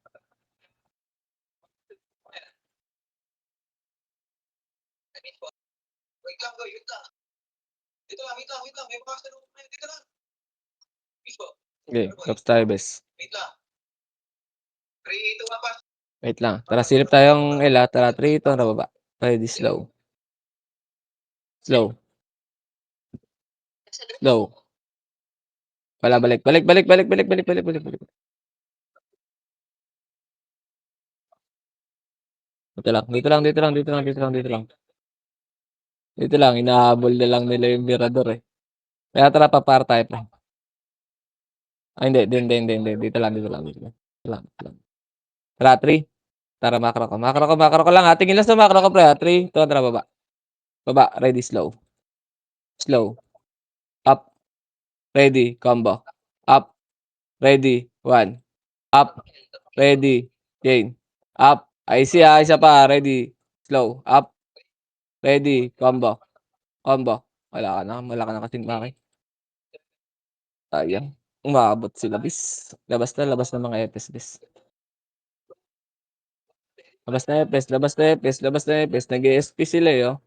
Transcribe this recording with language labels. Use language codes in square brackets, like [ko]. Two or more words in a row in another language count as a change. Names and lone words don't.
[tl] Wait lang boy, wait lang. Dito lang, wait lang, wait lang. May makasalubong tayo, dito lang. Sige, drops tayo bes. Wait lang. 3, 2, 1, pass. Wait lang, tara silip tayong L, tara 3, 2, tara baba. Ready, slow. Slow. Slow. Wala, balik, balik, balik, balik, balik, balik, balik, balik, balik. Dito lang, dito lang, dito lang, dito lang, dito lang, dito lang. Dito lang, hinahabol na lang nila yung mirador Kaya tara papar tayo pre. Ay hindi, dito lang, dito lang, dito lang. Dito lang, dito lang. Tara 3, tara macro ko lang, ha, tingin lang sa macro ko pre, ha, 3, 2, tara baba. Baba, [en] ready, slow. Slow, up, ready, combo. Up, ready, 1, up, ready, chain. Up, IC, ha, isa pa, ready, slow, up, ready, combo. [tl] Combo. Wala ka na kasing pake. Sayang, umabot sila bis. Labas na mga epes bis. Labas na epes, nag-e-SP sila, eh, oh.